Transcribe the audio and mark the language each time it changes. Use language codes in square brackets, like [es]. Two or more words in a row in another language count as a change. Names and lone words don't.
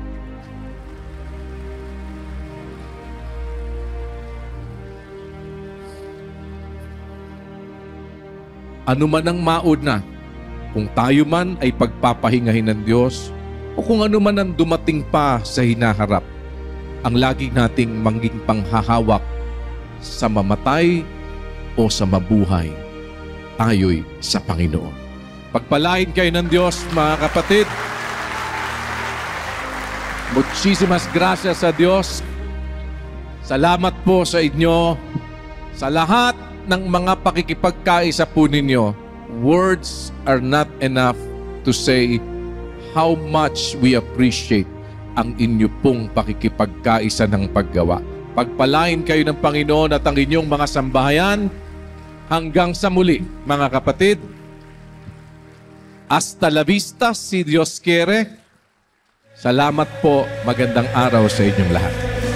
[tl] Ano man ang mauna, kung tayo man ay pagpapahingahin ng Diyos o kung ano man ang dumating pa sa hinaharap, ang lagi nating mangging panghahawak sa mamatay o sa mabuhay, tayo'y sa Panginoon. Pagpalain kayo ng Diyos, mga kapatid. [es] Muchísimas gracias [tl] sa Diyos. Salamat po sa inyo. Sa lahat ng mga pakikipagkaisa po ninyo, [en] words are not enough to say how much we appreciate [tl] ang inyo pong pakikipagkaisa ng paggawa. Pagpalain kayo ng Panginoon at ang inyong mga sambahayan. Hanggang sa muli, mga kapatid. [es] Hasta la vista, si Dios quiere. [tl] Salamat po. Magandang araw sa inyong lahat.